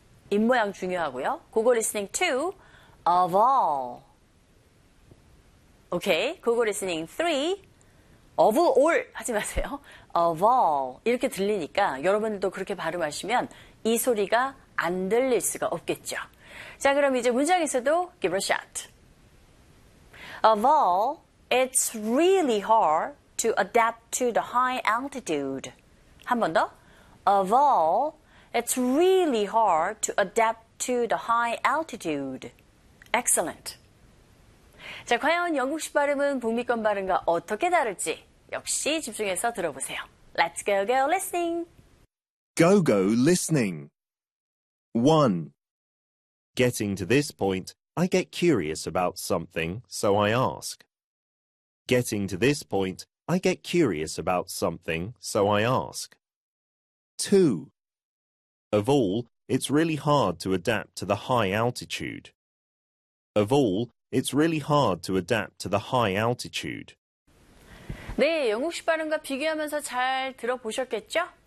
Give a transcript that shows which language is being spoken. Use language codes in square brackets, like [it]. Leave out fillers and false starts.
[ko] 입 모양 중요하고요. [en] Google listening 2. Of all. Okay. Google listening 3. Of all. [ko] 하지 마세요. [en] Of all. [ko] 이렇게 들리니까 여러분들도 그렇게 발음하시면 이 소리가 안 들릴 수가 없겠죠. 자, 그럼 이제 문장에서도 [en] give a shot. Of all, it's really hard to adapt to the high altitude. [ko] 한 번 더. [en] Of all, it's really hard to adapt to the high altitude. Excellent. [ko] 자, 과연 영국식 발음은 북미권 발음과 어떻게 다를지 역시 집중해서 들어보세요. [en] Let's go, go, listening. Go, go, listening. 1. Getting to this point, I get curious about something, so I ask. Getting to this point, I get curious about something, so I ask. 2. Of all, it's really hard to adapt to the high altitude. Of all, it's really hard to adapt to the high altitude. [ko] 네, 영국식 발음과 비교하면서 잘 들어보셨겠죠?